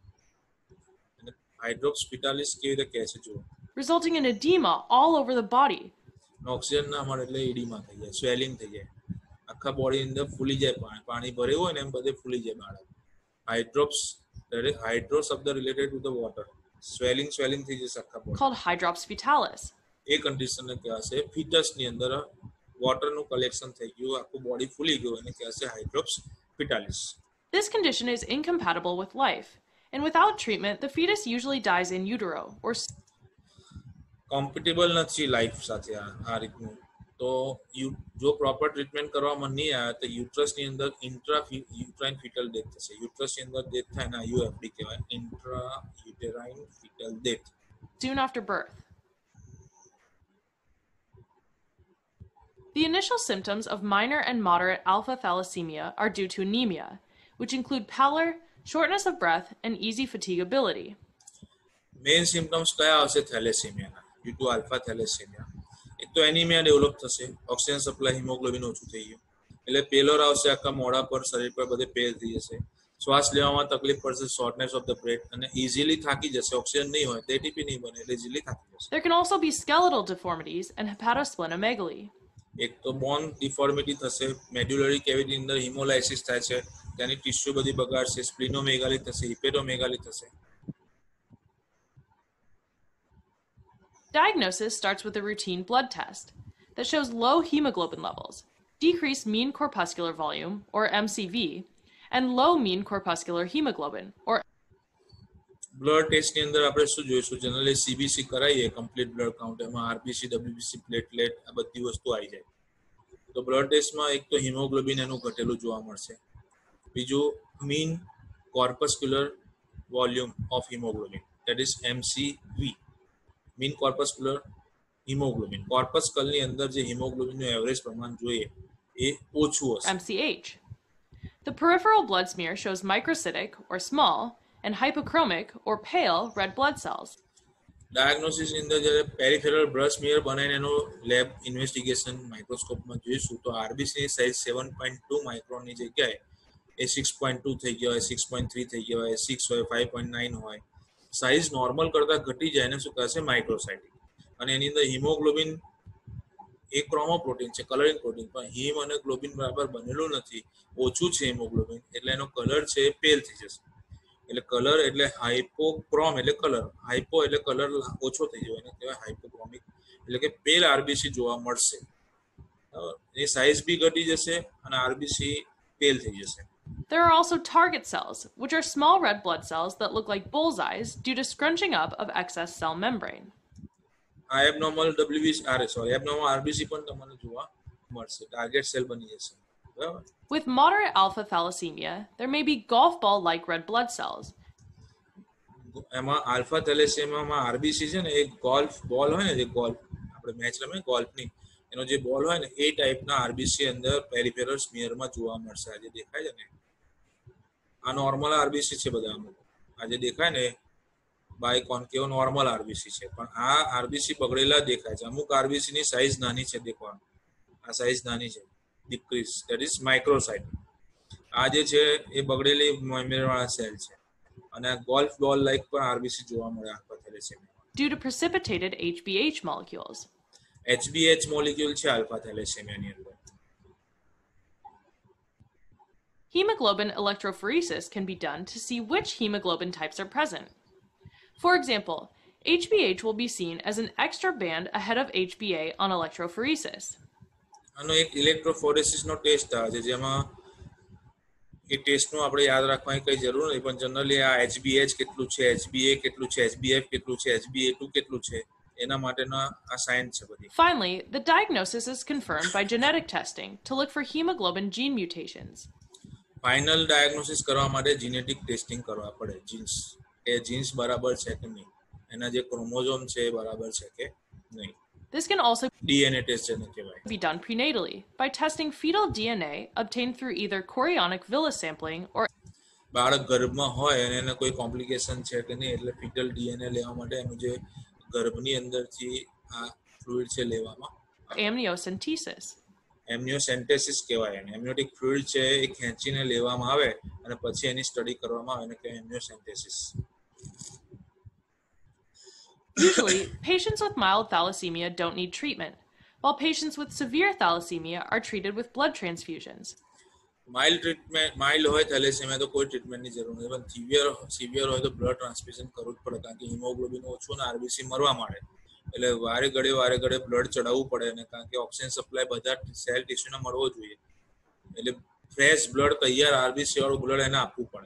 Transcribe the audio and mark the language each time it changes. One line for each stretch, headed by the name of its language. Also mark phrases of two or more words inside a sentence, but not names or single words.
Gujarati: હાઇડ્રોપ્સિટાલિસ કેવી રીતે કહે છે જુઓ.
English: Resulting in edema all over the body.
Gujarati: ઓક્સિજન ના મળે એટલે એડીમા થઈ જાય, સ્વેલિંગ થઈ જાય, આખા બોડી અંદર ફૂલી જાય, પાણી ભર્યું હોય ને એમ બધે ફૂલી જાય બાળક. હાઇડ્રો શબ્દ
English: related to the water.
Gujarati: સ્વેલિંગ થઈ જશે આખા બોડી.
English: Called hydrops fetalis.
Gujarati: એ કન્ડિશનને કહેવાશે ફિટસની અંદર વોટરનું કલેક્શન થઈ ગયું, આખું બોડી ફૂલી ગયું, એને કહેવાશે હાઇડ્રોપ્સ ફિટાલિસ.
English: This condition is incompatible with life, and without treatment, the fetus usually dies in utero or
Gujarati: કોમ્પિટેબલ નથી લાઈફ સાથે આ રીતનું. તો જો
English: proper treatment
Gujarati: કરવામાં નહીં આવે તો યુટ્રસની અંદર
English: uterine fetal death
Gujarati: થશે. યુટ્રસની અંદર ડેથ થાય ને IUFD કહેવાય,
English: intra uterine fetal death. soon after birth. The initial symptoms of minor and moderate alpha thalassemia are due to anemia, which include pallor, shortness of breath, and easy fatigability. main symptoms
Gujarati: કયા આવશે થેલેસેમિયાના?
English: due to alpha thalassemia
Gujarati: એક તો
English: anemia develop
Gujarati: થશે,
English: oxygen supply hemoglobin
Gujarati: ઓછું થઈ ગયું એટલે પેલોર આવશે, આખા મોઢા પર શરીર પર બધે પેલ થઈ જશે, શ્વાસ લેવામાં તકલીફ પડશે,
English: shortness of the breath,
Gujarati: અને ઇઝીલી થાકી જશે. ઓક્સિજન નહીં હોય તો એટીપી નહીં બને એટલે ઇઝીલી થાકી જશે.
English: There can also be skeletal deformities and hepatosplenomegaly.
Gujarati: એક તો
English: bone deformity
Gujarati: થશે,
English: medullary cavity
Gujarati: અંદર હિમોલાઇસિસ થાય છે, તેની ટિશ્યુ બધી બગાડશે, સ્પ્લિનોમેગાલી થશે, હિપેટોમેગાલી થશે.
English: Diagnosis starts with a routine blood test that shows low hemoglobin levels, decreased mean corpuscular volume, or MCV, and low mean corpuscular hemoglobin, or
Gujarati: બ્લડ ટેસ્ટની અંદર આપણે શું જોઈશું? જનરલી CBC કરાવીએ,
English: complete blood count,
Gujarati: એમાં
English: RBC, WBC, platelet
Gujarati: આ બધી વસ્તુ આવી જાય. તો બ્લડ ટેસ્ટમાં એક તો હિમોગ્લોબિન એનું ઘટેલું જોવા મળશે, બીજું
English: mean corpuscular volume of hemoglobin, that is MCV, mean corpuscular hemoglobin.
Gujarati: કોર્પસ્કલની અંદર જે હિમોગ્લોબિનનું એવરેજ પ્રમાણ જોઈએ એ ઓછું હશે. MCH.
English: The peripheral blood smear shows microcytic, or small, and hypochromic, or pale, red blood cells.
Gujarati: ડાયગ્નોસિસની અંદર જ્યારે
English: peripheral blood smear
Gujarati: બનાવીને એનો
English: lab investigation
Gujarati: માઇક્રોસ્કોપમાં જોઈશું તો આરબીસીની સાઇઝ 7.2 માઇક્રોનની જગ્યાએ એ 6.2 થઈ ગયા હોય, 6.3 થઈ ગયા હોય, 6 હોય, 5.9 હોય. સાઇઝ નોર્મલ કરતાં ઘટી જાય એને શું કહેશે? માઇક્રોસાઇટિક. અને એની અંદર હિમોગ્લોબિન એ ક્રોમોપ્રોટીન છે,
English: coloring protein,
Gujarati: પણ હિમ અને ગ્લોબિન બરાબર બનેલું નથી, ઓછું છે હિમોગ્લોબિન, એટલે એનો કલર છે એ પેલ થઈ જશે. એટલે કલર એટલે હાઇપોક્રોમ એટલે કલર, હાઇપો એટલે કલર ઓછો થઈ જાય, એને કહેવાય હાઇપોક્રોમિક, એટલે કે પેલ આરબીસી જોવા મળશે. એ સાઇઝ બી ઘટી જશે અને આરબીસી પેલ થઈ જશે.
English: There are also target cells, which are small red blood cells that look like bullseyes due to scrunching up of excess cell membrane. abnormal abnormal RBC
Gujarati: પણ તમને જોવા મળશે,
English: target cell
Gujarati: બની જશે. બરાબર.
English: With moderate alpha thalassemia, there may be golf ball-like red blood cells.
Gujarati: એમાં આલ્ફા થેલેસેમિયામાં આરબીસી છે ને એ
English: golf ball
Gujarati: હોય ને, જે ગોલ્ફ આપણે મેચ રમે ગોલ્ફની, એનો જે બોલ હોય ને એ ટાઈપના આરબીસી અંદર પેરિફેરલ સ્મિયરમાં જોવા મળશે. આ જે દેખાય છે ને આ
English: normal RBC
Gujarati: છે બધા, અમુક આ જે દેખાય ને
English: biconcave normal RBC
Gujarati: છે, પણ આ આરબીસી બગડેલા દેખાય છે. અમુક આરબીસીની સાઇઝ નાની છે, દેખો આ સાઇઝ નાની છે,
English: decrease, that is microcytic.
Gujarati: આ જે છે એ બગડેલી મેમ્બ્રેનવાળા સેલ છે અને આ
English: golf ball like
Gujarati: પણ આરબીસી જોવા મળે આલ્ફા થેલેસેમિયા.
English: due to precipitated HBH molecules. HBH molecule
Gujarati: છે આલ્ફા થેલેસેમિયાની અંદર.
English: Hemoglobin electrophoresis can be done to see which hemoglobin types are present. For example, HBH will be seen as an extra band ahead of HBA on electrophoresis.
Gujarati: આનો એક ઇલેક્ટ્રોફોરેસિસનો ટેસ્ટ આવે છે જેમાં એ ટેસ્ટનું આપણે યાદ રાખવાની કંઈ જરૂર નથી પણ જનરલી આ HBH કેટલું છે, HBA કેટલું છે, HBF કેટલું છે, HBA2 કેટલું છે એના માટેના આ સાઇન છે બધી.
English: Finally, the diagnosis is confirmed by genetic testing to look for hemoglobin gene mutations. final diagnosis
Gujarati: કરવા માટે
English: genetic testing
Gujarati: કરવા પડે જીન્સ એ જીન્સ બરાબર છે કે નહીં, એના જે ક્રોમોઝોમ છે એ બરાબર છે કે નહીં.
English: This can also DNA test
Gujarati: જેને કહેવાય.
English: be done prenatally by testing fetal DNA obtained through either chorionic villus sampling or
Gujarati: બાળક ગર્ભમાં હોય અને એને કોઈ કોમ્પ્લિકેશન છે કે નહીં એટલે
English: fetal DNA
Gujarati: લેવા માટે એનું જે ગર્ભની અંદરથી આ ફ્લુઇડ છે લેવામાં
English: amniocentesis.
Gujarati: એમનિયોસેન્ટેસિસ કહેવાય એને.
English: amniotic fluid
Gujarati: છે એ ખેંચીને લેવામાં આવે અને પછી એની સ્ટડી કરવામાં આવે એને કહેવાય એમનિયોસેન્ટેસિસ.
English: Usually, patients with mild thalassemia don't need treatment, while patients with severe thalassemia are treated with blood transfusions.
Gujarati: માઇલ્ડ હોય થેલેસેમિયા તો કોઈ ટ્રીટમેન્ટની જરૂર નથી પણ સિવિયર હોય તો
English: blood transfusion
Gujarati: કરવું જ પડે કારણ કે હિમોગ્લોબિન ઓછું ને આરબીસી મરવા માંડે એટલે વારે ઘડે બ્લડ ચડાવવું પડે અને કારણ કે
English: oxygen supply
Gujarati: બધા સેલ ટિશ્યુને મળવો જોઈએ એટલે
English: fresh blood
Gujarati: તૈયાર આરબીસી વાળું બ્લડ એને આપવું પડે.